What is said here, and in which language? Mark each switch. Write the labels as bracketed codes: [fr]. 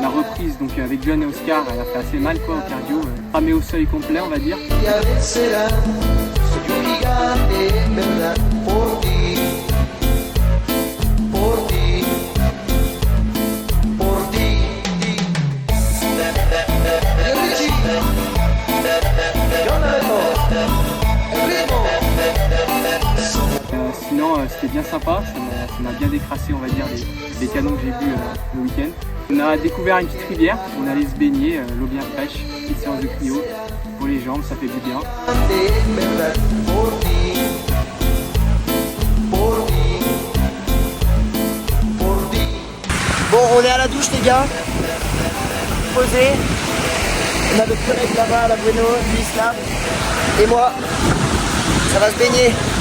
[fr] La reprise donc avec John et Oscar, elle a fait assez mal quoi au cardio, cramé au seuil complet on va dire. [es] Ya vencerá, soy un gigante en verdad por ti, por ti, por ti. El Richie, ¿qué onda, Beto? El ritmo. [fr] Sinon c'était bien sympa, ça m'a bien décrassé on va dire les canons que j'ai vus le week-end. On a découvert une petite rivière, on allait se baigner, l'eau bien fraîche, petite séance de cryo pour les jambes, ça fait du bien. [es] En verdad por ti, por ti, por ti. [fr] Bon, on est à la douche les gars. Posé. On a notre collègue là-bas, la Bueno, lui Islam. Et moi. Ça va se baigner.